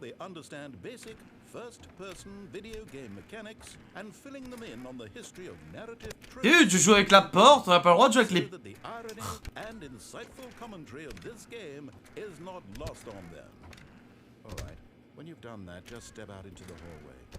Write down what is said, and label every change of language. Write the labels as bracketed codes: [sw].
[en] They understand basic first-person video game mechanics and filling them in on the history of narrative. [fr] Dude, je joue avec la porte, on n'a pas le droit de jouer avec les... [en] The irony and insightful commentary of this game is not lost on them. All right, when you've done that, just step out into the hallway.